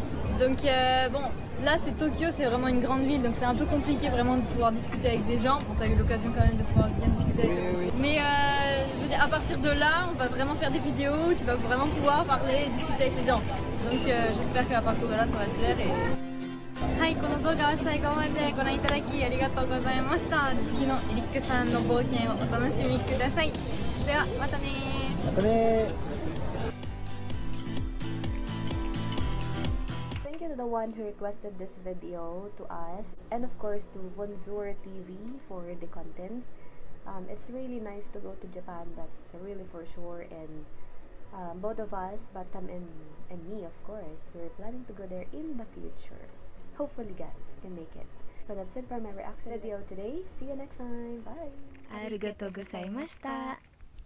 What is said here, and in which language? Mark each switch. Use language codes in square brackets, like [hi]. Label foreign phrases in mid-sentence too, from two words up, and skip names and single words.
[fr] Donc bon, là c'est Tokyo, c'est vraiment une grande ville, donc c'est un peu compliqué vraiment de pouvoir discuter avec des gens. Bon, t'as eu l'occasion quand même de pouvoir bien discuter avec eux. Oui. Mais je veux dire, à partir de là, on va vraiment faire des vidéos, tu vas vraiment pouvoir parler et discuter avec les gens. Donc j'espère qu'à partir de là, ça va te plaire. Et... [ja] はい、この動画は最後までご覧いただきありがとうございました。次のエリックさんの冒険をお楽しみください。ではまたねー。またねー。 [en] Thank you to the one who requested this video to us, and of course to Vonzur TV for the content. It's really nice to go to Japan, that's really for sure, and Both of us, Batam and me, of course, we're planning to go there in the future. Hopefully, guys, we can make it. So that's it for my reaction video today. See you next time. Bye! [ja] ありがとうございました.